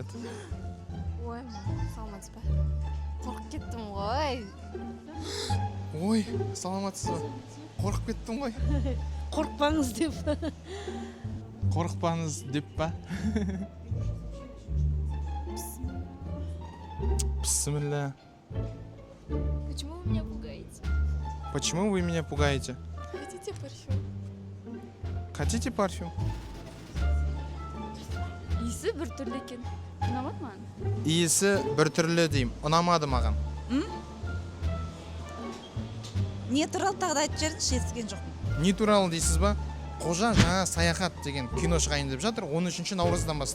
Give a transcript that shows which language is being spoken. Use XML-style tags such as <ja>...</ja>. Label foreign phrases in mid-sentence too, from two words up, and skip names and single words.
<kk>Ой, саламатсыз ба? Қорқып кеттім ғой. Ой, саламатсыз ба? Қорқып кеттім ғой. Қорықпаңыз деп. Қорықпаңыз деп па? Бисмилля.</kk> <ru>Почему вы меня пугаете? Почему вы меня пугаете? Хотите парфюм? Хотите парфюм?</ru> <kk>Иісі бір түрлі екен. Ұнамады маған? Иісі бір түрлі деймін. Ұнамады маған. Не туралы тағы да айтып жіберіңізші, естіген жоқпын. Не туралы дейсіз ба? Қожа жаңа саяхат деген кино шығайын деп жатыр 13 наурыздан бастап.</kk>